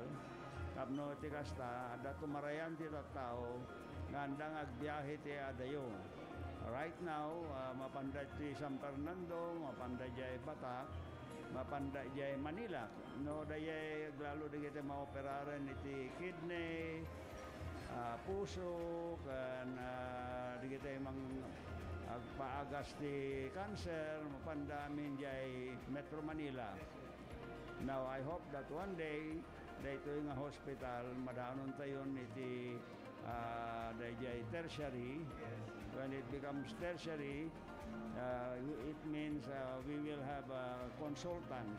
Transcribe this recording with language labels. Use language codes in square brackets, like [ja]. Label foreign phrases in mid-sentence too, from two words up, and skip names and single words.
[ilo] Kapno ti kasta, da tumarayan ti tao, ngandang agbiyahe ti adayo. [en] Right now, [ilo] mapanda ti San Fernando, mapanda jay Batak, mapanda jay Manila. No, dayay lalo di kita maoperaran iti kidney, puso, kan di kita mang agpaagas ti cancer, mapandamin jay Metro Manila. [en] Now, I hope that one day, [ilo] dito nga hospital, madanon tayo iti jay tertiary. [en] When it becomes tertiary, it means we will have consultants.